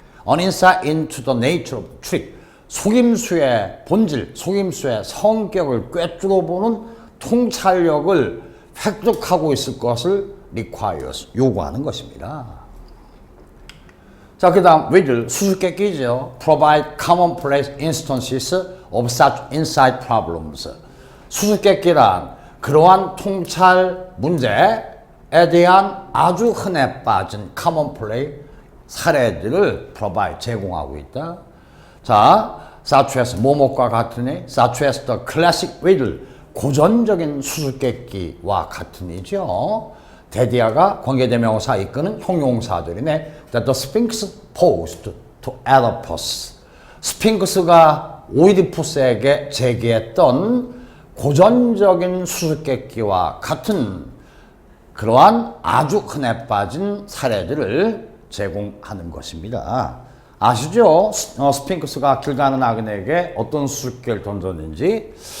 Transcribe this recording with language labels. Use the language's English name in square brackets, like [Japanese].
[English] an insight into the nature of trick, [Korean] 속임수의 본질, 속임수의 성격을 꿰뚫어 보는 통찰력을 획득하고 있을 것을 requires, 요구하는 것입니다. 자, 그 다음 with, 수수께끼죠. [English] provide commonplace instances of such insight problems. [Korean] 수수께끼란 그러한 통찰 문제에 대한 아주 흔해 빠진 commonplace 사례들을 provide, 제공하고 있다. [English] 자, such as [Korean] 뭐뭐과 같으니, [English] such as the classic riddle, [Korean] 고전적인 수수께끼와 같으니죠. 대디아가 관계대명사 이끄는 형용사들이네. [English] That the Sphinx posed to Oedipus. [Korean] 스핑크스가 오이디푸스에게 제기했던 고전적인 수수께끼와 같은 그러한 아주 흔해 빠진 사례들을 제공하는 것입니다. 아시죠? 스핑크스가 길 가는 아그네에게 어떤 수수께끼를 던졌는지.